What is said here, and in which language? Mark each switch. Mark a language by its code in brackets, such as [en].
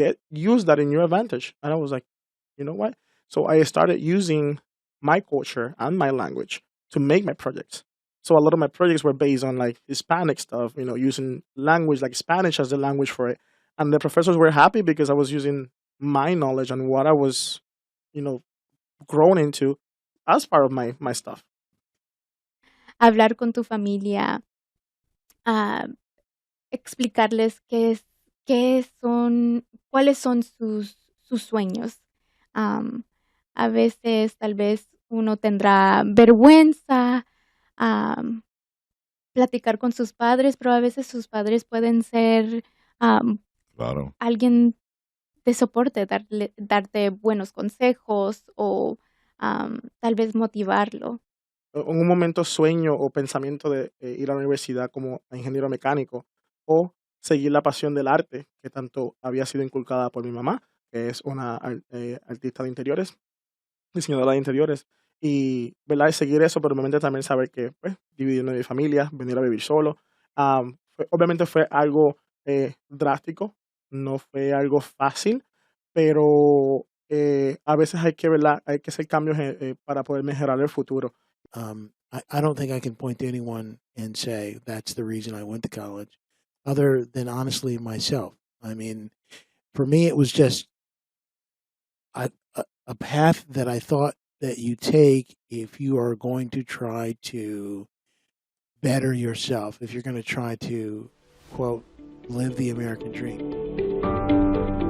[en] Use that in your advantage. And I was like, you know what? So I started using my culture and my language to make my projects. So a lot of my projects were based on like Hispanic stuff, using language like Spanish as the language for it. And the professors were happy because I was using my knowledge and what I was, grown into as part of my stuff. [es] Hablar con tu familia, explicarles cuáles son sus sueños. A veces, tal vez, uno tendrá vergüenza, platicar con sus padres, pero a veces sus padres pueden ser Claro. alguien de soporte, darte buenos consejos o tal vez motivarlo. En un momento sueño o pensamiento de ir a la universidad como ingeniero mecánico o seguir la pasión del arte que tanto había sido inculcada por mi mamá, que es una artista de interiores, diseñadora de interiores, y ¿verdad? Seguir eso, pero obviamente también saber que pues, dividirme de mi familia, venir a vivir solo. Obviamente fue algo drástico, no fue algo fácil, pero a veces hay que, ¿verdad? Hay que hacer cambios para poder mejorar el futuro. [en] I don't think I can point to anyone and say that's the reason I went to college, other than honestly myself. I mean, for me, it was just a path that I thought that you take if you are going to try to better yourself, if you're going to try to, quote, live the American dream.